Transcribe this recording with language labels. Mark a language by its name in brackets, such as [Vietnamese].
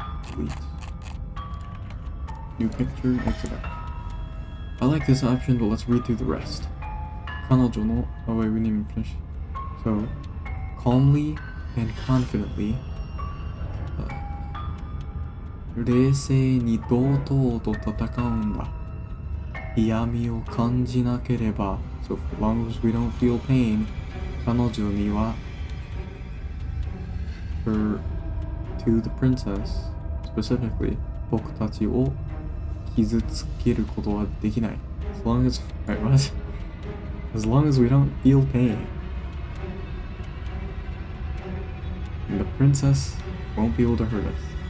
[English] Delete. New picture. Exit out. I like this option, but let's read through the rest. 彼女の oh wait, we didn't even finish. So, calmly and confidently. [Japanese] 冷静に堂々と戦うんだ。嫌味を感じなければ。 [English] So for long as we don't feel pain, [Japanese] 彼女には [English] to the princess specifically [Japanese] 僕たちを傷つけることはできない。 [English] As long as wait, what? As long as we don't feel pain, and the princess won't be able to hurt us.